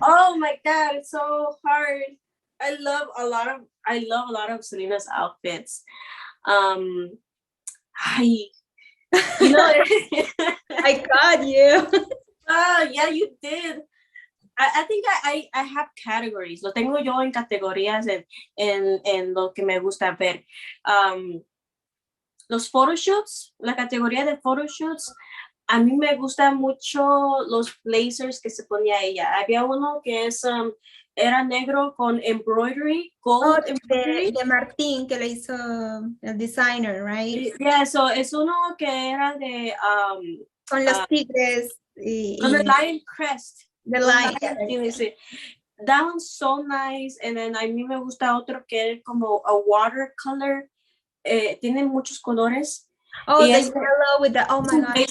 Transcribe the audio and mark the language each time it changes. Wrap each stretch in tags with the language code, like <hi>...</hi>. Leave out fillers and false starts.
<en>Oh my God, it's so hard. I love a lot of Selena's outfits. I, you know, I got you. yeah, you did. I think I have categories.</en> <es>Lo tengo yo en categorías en lo que me gusta ver. Los photoshoots, la categoría de photoshoots, a mí me gustan mucho los blazers que se ponía ella. Había uno que era negro con</es> <en>embroidery, gold embroidery.</en> <es>De Martín, que le hizo el</es> <en>designer, right? Yeah, so</en> <es>es uno que era de con los tigres</es> <en>con the lion crest. The lion. That one's so nice. And then</en> <es>a mí me gusta otro que es como</es> <en>a watercolor.</en> <es>Tiene muchos colores.</es> <en>Oh, the yellow with the, oh my God.</en>